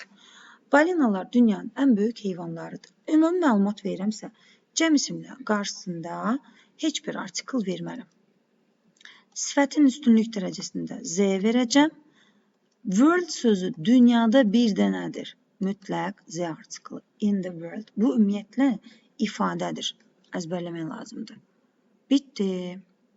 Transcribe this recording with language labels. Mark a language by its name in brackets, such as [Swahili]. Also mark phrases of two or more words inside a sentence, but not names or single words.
[Azerbaijani] Balinalar dünyanın ən böyük heyvanlarıdır. Ümumi məlumat verirəmsə, cəm isimlə qarşısında heç bir artikel vermərəm. Sifətin üstünlük dərəcəsində Z verəcəm. World sözü dünyada bir dənədir. Mütləq Z artiklı. [English] In the world. [Azerbaijani] Bu ümumiyyətlə ifadədir. Əzbərləmək lazımdır. Bitdi.